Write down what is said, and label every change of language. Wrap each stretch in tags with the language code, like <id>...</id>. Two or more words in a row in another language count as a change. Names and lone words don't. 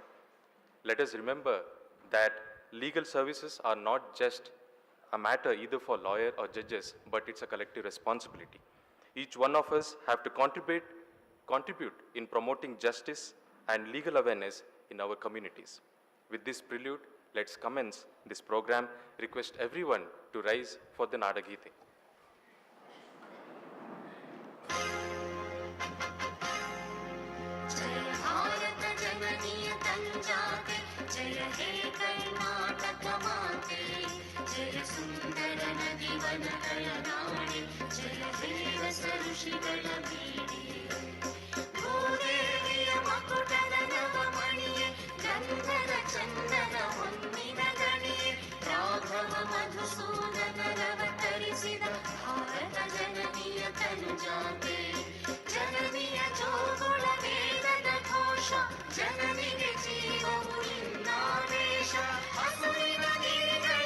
<en>Let us remember that legal services are not just a matter either for lawyers or judges, but it's a collective responsibility. Each one of us have to contribute in promoting justice and legal awareness in our communities. With this prelude, let's commence this program. Request everyone to rise for the Nadagite.</en> <kn>ಜಯ ಹೇ ಕರ್ನಾಟಕ ಮಾತೆ ಜಯ ಸುಂದರ ನದಿ ವನ ಕಲನಾಡೆ ಜಯ ಹೇ ರಸ ऋषिಗಳ ಬೀಡಿ ಭೂದೇವಿಯ ಮಕುಟದ ನವಮಣಿಯೇ ಗಂಧದ ಚಂದನ ಹೊನ್ನಿನ ಗಣಿಯೇ ರಾಘವ ಮಧುಸೂದನರವತರಿಸಿದ ಭಾರತ ಜನನಿಯ ತನುಜಾತೆ ಜನನಿಯ ಜೋಗುಳ ವೇದದ ಘೋಷ ಜನನಿಗೆ ಜೀವವು ಇನ್ನಾವೇಶ ಹಸುರಿನ ಗಿರಿಗಳ</kn>